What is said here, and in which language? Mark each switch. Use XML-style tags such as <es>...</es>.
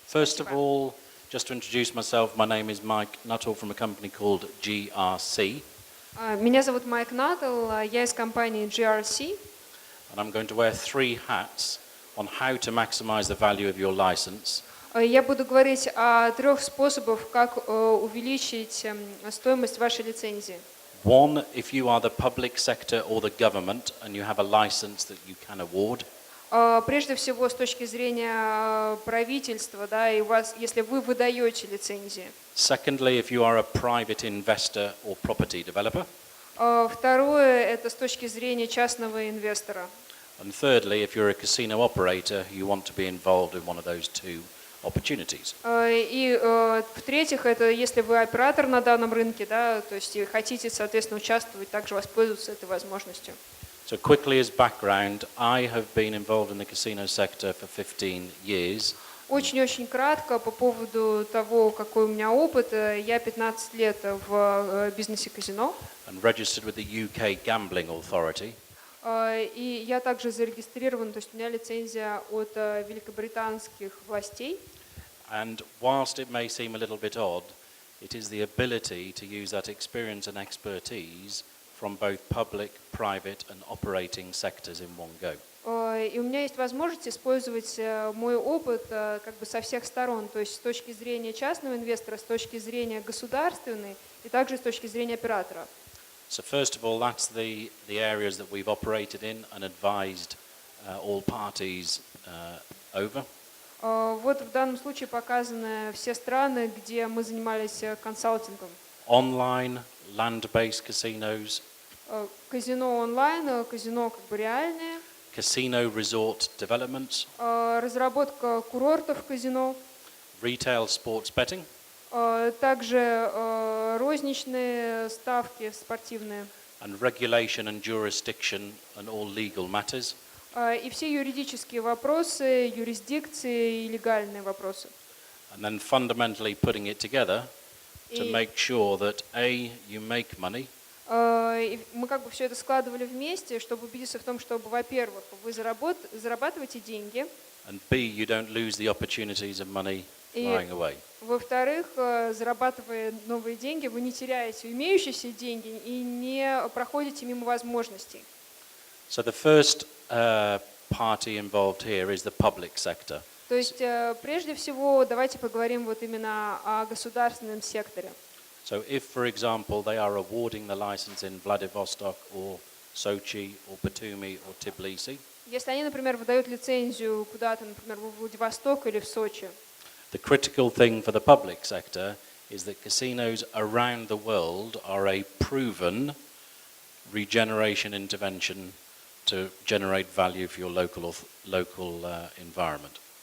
<en>First of all, just to introduce myself, my name is Майк Нутталл from a company called GRC.</en> <ru>Меня зовут Майк Нутталл, я из компании GRC.</ru> <en>And I'm going to wear 3 hats on how to maximize the value of your license.</en> <ru>Я буду говорить о 3 способах, как увеличить стоимость вашей лицензии.</ru> <en>One, if you are the public sector or the government and you have a license that you can award.</en> <ru>Прежде всего, с точки зрения правительства, да, и у вас, если вы выдаете лицензии.</ru> <en>Secondly, if you are a private investor or property developer.</en> <ru>Второе, это с точки зрения частного инвестора.</ru> <en>And thirdly, if you're a casino operator, you want to be involved in one of those 2 opportunities.</en> <ru>И в-третьих, это если вы оператор на данном рынке, да, то есть и хотите, соответственно, участвовать, также воспользоваться этой возможностью.</ru> <en>So quickly as background, I have been involved in the casino sector for 15 years.</en> <ru>Очень-очень кратко по поводу того, какой у меня опыт. Я 15 лет в бизнесе казино.</ru> <en>And registered with the UK Gambling Authority.</en> <ru>И я также зарегистрирован, то есть у меня лицензия от великобританских властей.</ru> <en>And whilst it may seem a little bit odd, it is the ability to use that experience and expertise from both public, private and operating sectors in one go.</en> <ru>И у меня есть возможность использовать мой опыт как бы со всех сторон, то есть с точки зрения частного инвестора, с точки зрения государственной и также с точки зрения оператора.</ru> <en>So first of all, that's the areas that we've operated in and advised all parties over.</en> <ru>Вот в данном случае показаны все страны, где мы занимались консалтингом.</ru> <en>Online, land-based casinos.</en> <ru>Казино онлайн, казино как бы реальное.</ru> <en>Casino resort developments.</en> <ru>Разработка курортов казино.</ru> <en>Retail sports betting.</en> <ru>Также розничные ставки спортивные.</ru> <en>And regulation and jurisdiction and all legal matters.</en> <ru>И все юридические вопросы, юрисдикции и легальные вопросы.</ru> <en>And then fundamentally putting it together to make sure that A, you make money.</en> <ru>Мы как бы все это складывали вместе, чтобы убедиться в том, чтобы, во-первых, вы зарабатываете деньги.</ru> <en>And B, you don't lose the opportunities of money flying away.</en> <ru>Во-вторых, зарабатывая новые деньги, вы не теряете имеющиеся деньги и не проходите мимо возможностей.</ru> <en>So the first party involved here is the public sector.</en> <ru>То есть, прежде всего, давайте поговорим вот именно о государственном секторе.</ru> <en>So if, for example, they are awarding the license in Vladivostok or Sochi or Batumi or Tbilisi.</en> <ru>Если они, например, выдают лицензию куда-то, например, в Владивосток или в Сочи.</ru> <en>The critical thing for the public sector is that casinos around the world are a proven regeneration intervention to generate value for your local environment.</en>